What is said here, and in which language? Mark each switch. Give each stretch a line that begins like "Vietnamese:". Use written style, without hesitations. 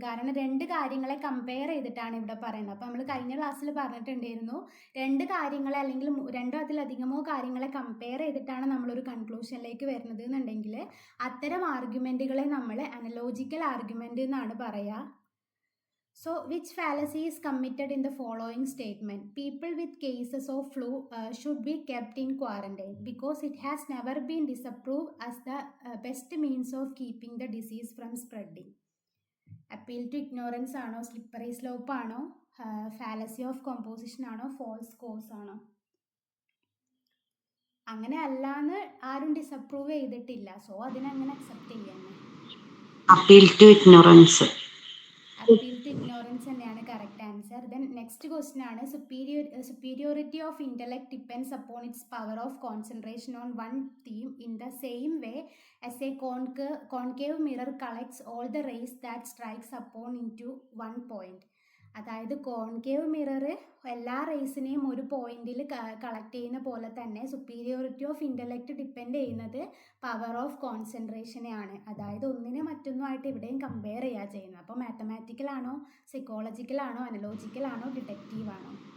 Malayalam: കാരണം രണ്ട് കാര്യങ്ങളെ കമ്പയർ ചെയ്തിട്ടാണ് ഇവിടെ പറയുന്നത്. അപ്പോൾ നമ്മൾ കഴിഞ്ഞ ക്ലാസ്സിൽ പറഞ്ഞിട്ടുണ്ടായിരുന്നു, രണ്ട് കാര്യങ്ങളെ അല്ലെങ്കിൽ രണ്ടോ അതിലധികമോ കാര്യങ്ങളെ കമ്പയർ ചെയ്തിട്ടാണ് നമ്മളൊരു കൺക്ലൂഷനിലേക്ക് വരുന്നത് എന്നുണ്ടെങ്കിൽ അത്തരം ആർഗ്യുമെൻറ്റുകളെ നമ്മൾ അനലോജിക്കൽ ആർഗ്യുമെൻ്റ് എന്നാണ് പറയുക.
English: So, which fallacy is committed in the following statement? People with cases of flu should be kept in quarantine because it has never been disapproved as the best means of keeping the disease from spreading. Appeal to ignorance ആണോ, slippery slope ആണോ, fallacy of composition ആണോ, false cause ആണോ?
Malayalam: അങ്ങനെ അല്ലാന്ന് ആരും disapprove ചെയ്തിട്ടില്ല. So അതിനങ്ങനെ accept ചെയ്യാൻ.
English: Appeal to ignorance. Appeal to ignorance തന്നെയാണ് correct answer. Then next question ആണ്, superiority of intellect depends upon its power of concentration on one theme in the same way as a concave mirror collects all the rays that strikes upon into one point.
Malayalam: അതായത് concave mirror എല്ലാ റേസിനെയും ഒരു പോയിന്റിൽ collect ചെയ്യുന്ന പോലെ തന്നെ superiority of intellect depend ചെയ്യുന്നത് power of കോൺസെൻട്രേഷനെയാണ്. അതായത് ഒന്നിനെ മറ്റൊന്നുമായിട്ട് ഇവിടെയും കമ്പയർ ചെയ്യുക ചെയ്യുന്നത്. അപ്പോൾ മാത്തമാറ്റിക്കൽ ആണോ, സൈക്കോളജിക്കൽ ആണോ, അനലോജിക്കൽ ആണോ, ഡിറ്റക്റ്റീവ് ആണോ?